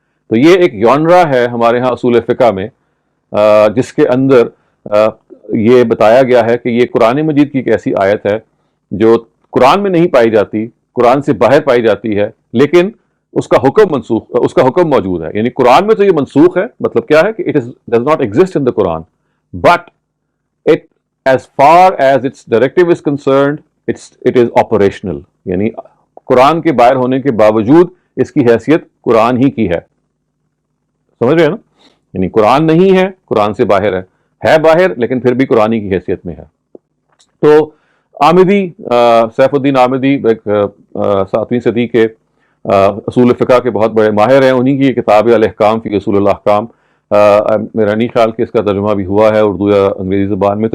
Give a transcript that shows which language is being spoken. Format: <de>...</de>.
<ur>تو یہ ایک یونرا ہے ہمارے ہاں اصول فقہ میں جس کے اندر یہ بتایا گیا ہے کہ یہ قرآن مجید کی ایک ایسی آیت ہے جو قرآن میں نہیں پائی جاتی, قرآن سے باہر پائی جاتی ہے, لیکن اس کا حکم موجود ہے. یعنی قرآن میں تو یہ منسوخ ہے, مطلب کیا ہے کہ</ur> <en>it does not exist in the Quran, but it as far as its directive is concerned it is operational.</en> <ur>یعنی قرآن کے باہر ہونے کے باوجود اس کی حیثیت قرآن ہی کی ہے. سمجھ رہے ہیں نا؟ یعنی قرآن نہیں ہے, قرآن سے باہر ہے باہر, لیکن پھر بھی قرآنی کی حیثیت میں ہے. تو آمدی, سیف الدین آمدی 7ویں صدی کے اصول فقہ کے بہت بڑے ماہر ہیں, انہی کی کتاب الاحکام فی اصول الاحکام, میرا نہیں خیال کہ اس کا ترجمہ بھی ہوا ہے اردو یا انگریزی زبان میں.</ur>